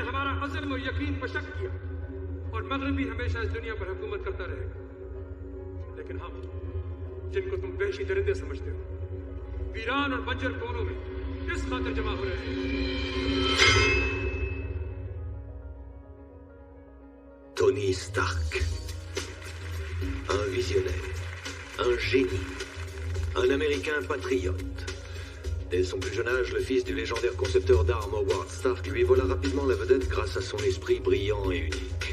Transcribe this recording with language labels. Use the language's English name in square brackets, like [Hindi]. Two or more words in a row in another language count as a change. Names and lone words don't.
[Hindi] हमारा अज़्म और यकीन पर शक किया और मगरब भी हमेशा इस दुनिया पर हुकूमत करता रहेगा लेकिन हम जिनको तुम वहशी दरिंदे समझते हो वीरान और बंजर कोनों में इस खातिर जमा हो रहे हैं [French] Tony Stark. Un visionnaire, un génie, un Américain patriote. Dès son plus jeune âge, le fils du légendaire concepteur d'armes Howard Stark lui vola rapidement la vedette grâce à son esprit brillant et unique.